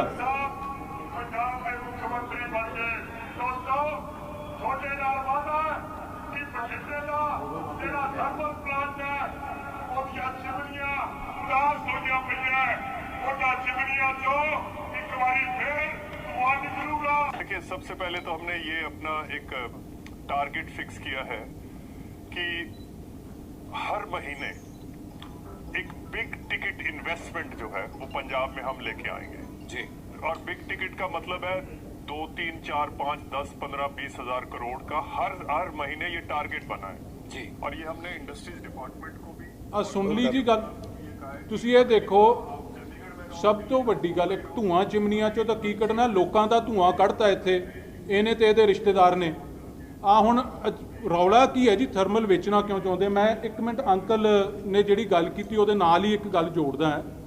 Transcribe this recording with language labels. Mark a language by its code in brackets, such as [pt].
[pa] ਪੰਜਾਬ ਦੇ ਮੁੱਖ ਮੰਤਰੀ ਬਣ ਗਏ ਦੋਸਤੋ, ਤੁਹਾਡੇ ਨਾਲ ਵਾਅਦਾ ਕਿ ਬਠਿੰਡੇ ਦਾ ਜਿਹੜਾ ਥਰਮਲ ਪਲਾਂਟ ਹੈ ਉਹਦੀਆਂ ਚਿਮਨੀਆਂ ਉਦਾਸ ਹੋਈਆਂ ਪਈਆਂ, ਉਹਨਾਂ ਚਿਮਨੀਆਂ ਚੋਂ ਇੱਕ ਵਾਰੀ ਫਿਰ ਧੂੰਆਂ ਨਿਕਲੂਗਾ। [hi] देखिए, सबसे पहले तो हमने ये अपना एक टारगेट फिक्स किया है कि हर महीने एक बिग टिकट इन्वेस्टमेंट जो है वो पंजाब में हम लेके आएंगे जी। और बिग टिकट का मतलब है 2, 3, 4, 5, 10, 15, 20 हजार करोड़ का हर महीने ये टारगेट बना है जी। और ये हमने इंडस्ट्रीज डिपार्टमेंट को भी [pa] ਸੁਣ ਲਈ ਜੀ ਗੱਲ। ਤੁਸੀਂ ਇਹ ਦੇਖੋ, ਸਭ ਤੋਂ ਵੱਡੀ ਗੱਲ, ਇੱਕ ਧੂਆਂ ਚਿਮਨੀਆਂ ਚੋਂ ਤਾਂ ਕੀ ਕੱਢਣਾ, ਲੋਕਾਂ ਦਾ ਧੂਆਂ ਕੱਢਤਾ ਇੱਥੇ ਇਹਨੇ ਤੇ ਇਹਦੇ ਰਿਸ਼ਤੇਦਾਰ ਨੇ। ਆ ਹੁਣ ਰੌਲਾ ਕੀ ਹੈ ਜੀ? ਥਰਮਲ ਵੇਚਣਾ ਕਿਉਂ ਚਾਹੁੰਦੇ? ਮੈਂ 1 ਮਿੰਟ ਅੰਕਲ ਨੇ ਜਿਹੜੀ ਗੱਲ ਕੀਤੀ ਉਹਦੇ ਨਾਲ ਹੀ ਇੱਕ ਗੱਲ ਜੋੜਦਾ ਹੈ।